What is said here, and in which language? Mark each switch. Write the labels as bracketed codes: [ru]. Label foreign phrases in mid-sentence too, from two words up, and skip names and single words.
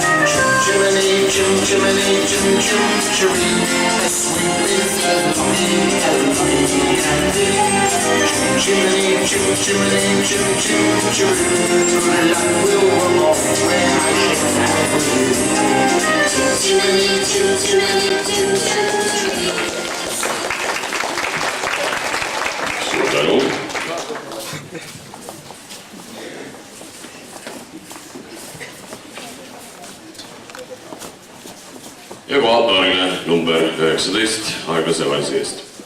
[en] Jiminy, Jiminy, Jiminy, as sweet as lucky can be. Jiminy, Jiminy, good luck will rub off when I shake hands with you. Jiminy, Jiminy. [et] Suur tänu. Ja kohapaarile number 19 aeglase valsi eest.